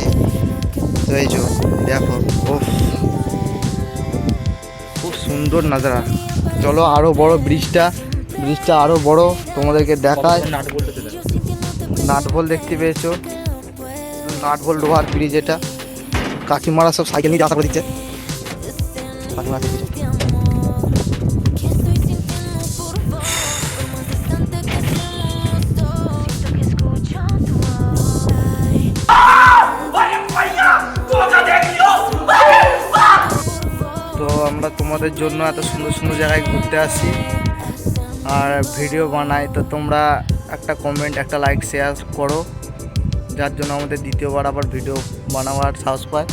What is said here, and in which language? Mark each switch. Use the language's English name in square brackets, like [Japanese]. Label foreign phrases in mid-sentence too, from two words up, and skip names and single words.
[Bangla] তো এই যে দেখো, ও খুব সুন্দর নাজারা। চলো আরো বড় ব্রিজটা আরো বড় তোমাদেরকে দেখায়। নাটবল দেখতে পেয়েছো, নাটবল লোহার ব্রিজ। এটা কাকিমারা সব সাইকেল নিয়ে যাত্রা করে দিচ্ছে। [Spanish] Fatima te quiero. de amor que estoy sintiendo por vos, por más distante que estemos dos. Siento que escucho tu voz. Ay, [Bangla] তো আমরা তোমাদের জন্য এত সুন্দর সুন্দর জায়গায় ঘুরতে আসি আর ভিডিও বানাই, তো তোমরা একটা কমেন্ট একটা [English] like share [Bangla] করো, যার জন্য আমাদের দ্বিতীয়বার আবার ভিডিও বানাবার সাহস পায়।